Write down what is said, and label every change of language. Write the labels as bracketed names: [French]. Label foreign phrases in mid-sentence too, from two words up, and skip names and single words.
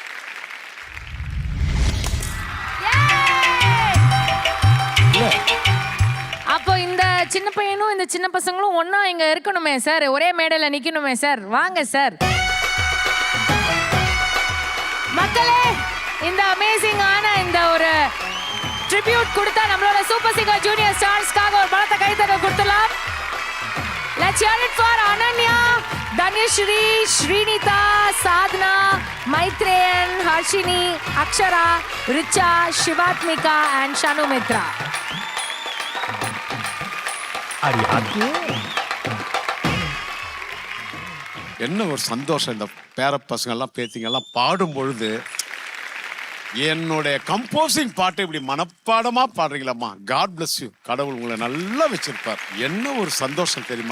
[Tamil] அப்போ இந்த சின்ன பையனும் இந்த சின்ன பசங்களும் ஒன்னா இங்க இருக்கணுமே சார், ஒரே மேடையில நிக்கணுமே சார். வாங்க சார். மக்களே, இந்த அமேசிங்கான இந்த ஒரு ட்ரிபியூட் கொடுத்தா நம்மளோட சூப்பர் சிங்கர் ஜூனியர் ஸ்டார்ஸ்க்காக ஒரு பலத்த கைத்தட்ட கொடுத்துலாம். [English] Let's hear it for Ananya, Danyashri, Srinita, Sadhana, Maitreyan, Harshini, Akshara, Richa, Shivatmika and Shanu Mitra. [Tamil] என்ன ஒரு சந்தோஷம், இந்த பேர பசங்கள்லாம் பேத்திங்கெல்லாம் பாடும் பொழுது என்னுடைய கம்போசிங் பாட்டை இப்படி மனப்பாடமா பாடுறீங்களம்மா. [English] God bless you. [Tamil] கடவுள் உங்களை நல்லா வச்சிருப்பார். என்ன ஒரு சந்தோஷம் தெரியுமா?